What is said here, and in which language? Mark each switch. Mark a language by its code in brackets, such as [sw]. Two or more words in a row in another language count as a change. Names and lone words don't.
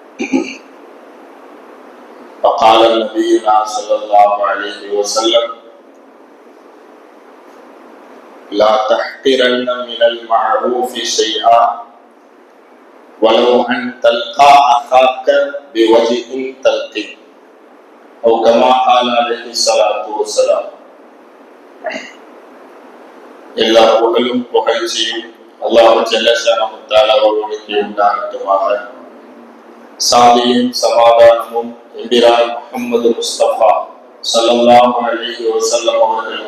[ar] فقال نبينا صلى الله عليه وسلم: لا تحقرن من المعروف شيئا ولو أن تلقى أخاك بوجه تلقي، أو كما قال عليه الصلاة والسلام. [ta] எல்லா புகழும் புகழ்ச்சியும் [ar] الله جل شأنه تعالى [ta] அவர்களுக்கு உண்டாகட்டுமாக. சாந்தியும் சமாதானமும் எம்பிரான் முஹம்மது முஸ்தபா [ar] صلى الله عليه وسلم [ta] அவர்கள்